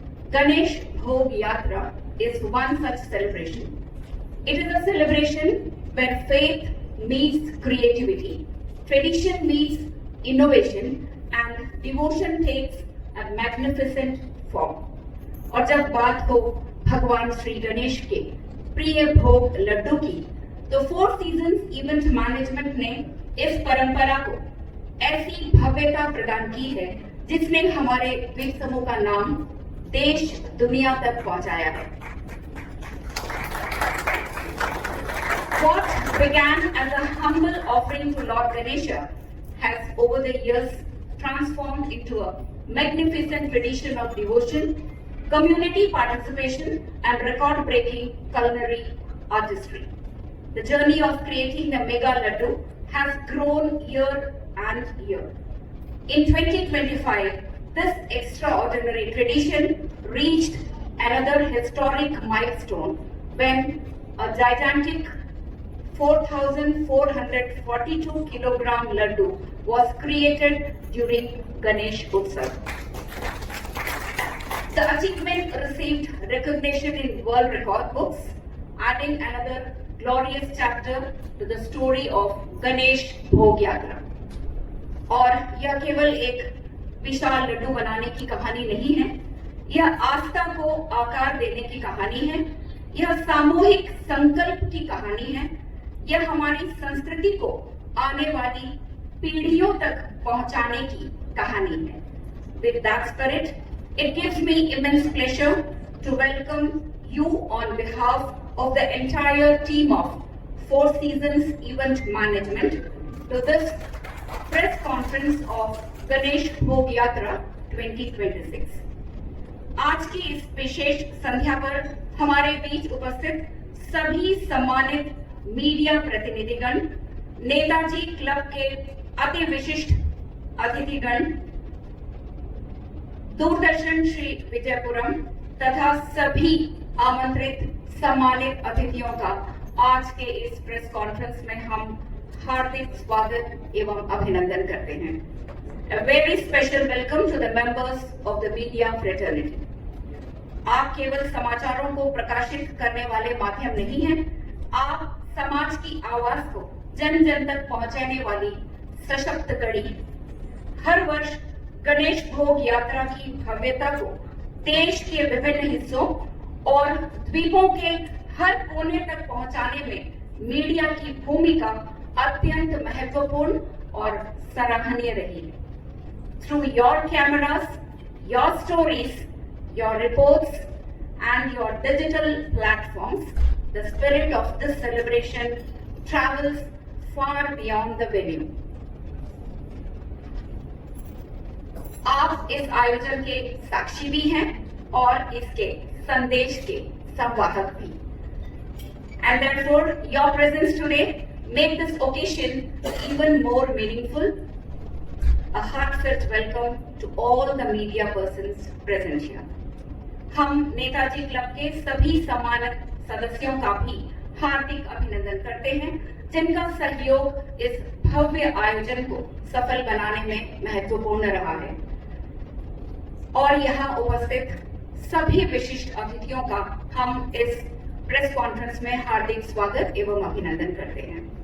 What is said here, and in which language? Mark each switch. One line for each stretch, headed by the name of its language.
English: Ganesh Bhog Yatra is one such celebration. It is a celebration where faith meets creativity, tradition meets innovation, and devotion takes a magnificent form.
Hindi: और जब बात हो भगवान श्री गणेश के प्रिय भोग लड्डू की, तो फोर सीजन्स इवेंट मैनेजमेंट ने इस परंपरा को ऐसी भव्यता प्रदान की है जिसने हमारे द्वीप समूह का नाम देश दुनिया तक पहुंचाया है.
English: What began as a humble offering to Lord Ganesha has over the years transformed into a magnificent tradition of devotion, community participation, and record-breaking culinary artistry. The journey of creating the Mega Laddu has grown year and year. In 2025, this extraordinary tradition reached another historic milestone when a gigantic 4,442 kilogram laddu was created during Ganesh Utsav. The achievement received recognition in world record books, adding another glorious chapter to the story of Ganesh Bhog Yatra.
Hindi: और यह केवल एक विशाल लड्डू बनाने की कहानी नहीं है, यह आस्था को आकार देने की कहानी है, यह सामूहिक संकल्प की कहानी है, यह हमारी संस्कृति को आने वाली पीढ़ियों तक पहुंचाने की कहानी है.
English: With that spirit, it gives me immense pleasure to welcome you on behalf of the entire team of Four Seasons Event Management to this press conference of Ganesh Bhog Yatra 2026.
Hindi: आज की इस विशेष संध्या पर हमारे बीच उपस्थित सभी सम्मानित मीडिया प्रतिनिधिगण, नेताजी क्लब के अति विशिष्ट अतिथिगण, दूरदर्शन श्री विजयपुरम तथा सभी आमंत्रित सम्मानित अतिथियों का आज के इस प्रेस कॉन्फ्रेंस में हम हार्दिक स्वागत एवं अभिनंदन करते हैं.
English: A very special welcome to the members of the media fraternity.
Hindi: आप केवल समाचारों को प्रकाशित करने वाले माध्यम नहीं हैं, आप समाज की आवाज को जन जन तक पहुंचाने वाली सशक्त कड़ी. हर वर्ष गणेश भोग यात्रा की भव्यता को देश के विभिन्न हिस्सों और द्वीपों के हर कोने तक पहुंचाने में मीडिया की भूमिका अत्यंत महत्वपूर्ण और सराहनीय रही है.
English: Through your cameras, your stories, your reports, and your digital platforms, the spirit of this celebration travels far beyond the venue.
Hindi: आप इस आयोजन के साक्षी भी हैं और इसके संदेश के संवाहक भी.
English: And therefore, your presence today make this occasion even more meaningful. A heartfelt welcome to all the media persons present here.
Hindi: हम नेताजी क्लब के सभी सम्मानित सदस्यों का भी हार्दिक अभिनंदन करते हैं, जिनका सहयोग इस भव्य आयोजन को सफल बनाने में महत्वपूर्ण रहा है. और यहाँ उपस्थित सभी विशिष्ट अतिथियों का हम इस प्रेस कॉन्फ्रेंस में हार्दिक स्वागत एवं अभिनंदन करते हैं.